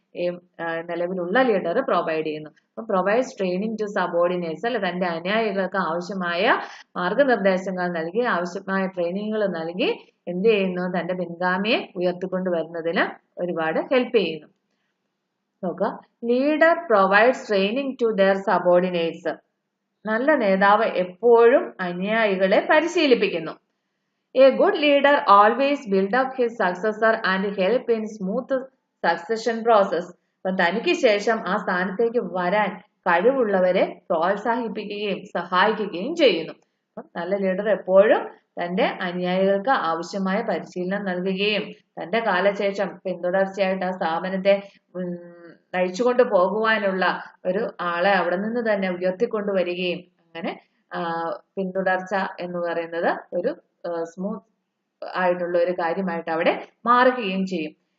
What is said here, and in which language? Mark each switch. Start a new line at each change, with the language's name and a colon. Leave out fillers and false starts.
Malayalam: ഈ നിലവിലുള്ള leader provide ചെയ്യുന്നു. അപ്പൊ
English: provides training to subordinates,
Malayalam: അല്ലെ തന്റെ അനുയായികൾക്ക് ആവശ്യമായ മാർഗനിർദ്ദേശങ്ങൾ നൽകി ആവശ്യമായ ട്രെയിനിങ്ങുകൾ നൽകി എന്ത് ചെയ്യുന്നു? തന്റെ പിൻഗാമിയെ ഉയർത്തിക്കൊണ്ടുവരുന്നതിന് ഒരുപാട് ഹെൽപ്പ് ചെയ്യുന്നു. നോക്കുക,
English: Leader provides training to their subordinates.
Malayalam: നല്ല നേതാവ് എപ്പോഴും അനുയായികളെ പരിശീലിപ്പിക്കുന്നു.
English: A good leader always build up his successor and help in smooth succession process.
Malayalam: അപ്പം തനിക്ക് ശേഷം ആ സ്ഥാനത്തേക്ക് വരാൻ കഴിവുള്ളവരെ പ്രോത്സാഹിപ്പിക്കുകയും സഹായിക്കുകയും ചെയ്യുന്നു. അപ്പം നല്ല ലീഡർ എപ്പോഴും തന്റെ അനുയായികൾക്ക് ആവശ്യമായ പരിശീലനം നൽകുകയും തന്റെ കാലശേഷം പിന്തുടർച്ചയായിട്ട് ആ സ്ഥാപനത്തെ നയിച്ചുകൊണ്ട് പോകുവാനുള്ള ഒരു ആളെ അവിടെ നിന്ന് തന്നെ ഉയർത്തിക്കൊണ്ടുവരികയും അങ്ങനെ പിന്തുടർച്ച എന്ന് പറയുന്നത് ഒരു സ്മൂത്ത് ആയിട്ടുള്ള ഒരു കാര്യമായിട്ട് അവിടെ മാറുകയും ചെയ്യും.